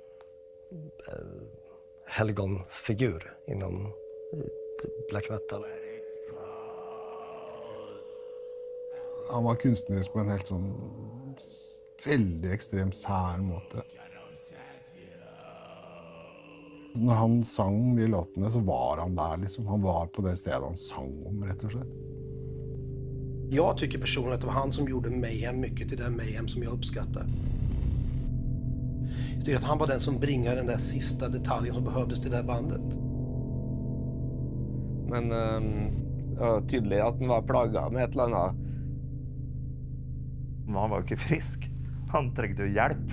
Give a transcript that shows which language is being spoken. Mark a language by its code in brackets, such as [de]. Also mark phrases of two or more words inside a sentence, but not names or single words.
[sv] helgonfigur inom black metal. [no] Han var kunstnerisk på en helt sånn veldig ekstrem sær måte. Når han sang de låtene, så var han där liksom. Han var på det stedet han sang om, rett og slett. [sv] Jag tycker personligen att det var han som gjorde Mayhem mycket till den Mayhem som jag uppskattar. Jag tycker att han var den som bringade den där sista detaljen som behövdes till det här bandet. [no] Men det var tydelig at han var plaget med et eller annet. Men han var jo ikke frisk. Han trengte jo hjelp.